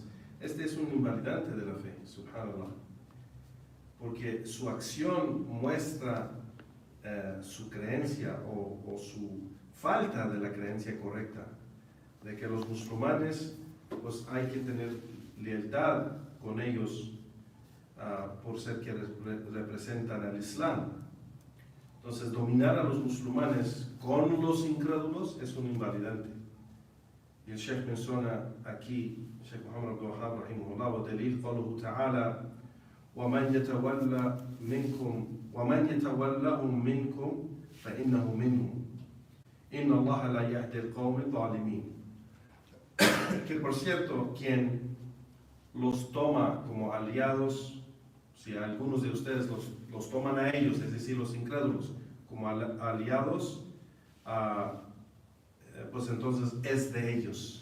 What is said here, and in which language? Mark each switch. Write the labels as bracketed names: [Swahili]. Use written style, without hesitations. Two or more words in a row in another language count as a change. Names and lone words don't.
[Spanish] Este es un invalidante de la fe, subhanallah, porque su acción muestra su creencia o su falta de la creencia correcta, de que los musulmanes, pues hay que tener lealtad con ellos por ser que representan al Islam. Entonces, dominar a los musulmanes con los incrédulos es un invalidante. Y el Sheikh menciona aquí, [Arabic] الشيخ محمد عبد الوهاب رحمه الله، والدليل قوله تعالى وَمَنْ يَتَوَلَّ مِنْكُمْ وَمَنْ يَتَوَلَّهُمْ مِنْكُمْ فَإِنَّهُ مِنْهُمْ إِنَّ اللَّهَ لَا يَهْدِي الْقَوْمَ الظَّالِمِينَ. [Spanish] Que por cierto, quien los toma como aliados, si algunos de ustedes los toman a ellos, es decir, los incrédulos, como aliados, pues entonces es de ellos.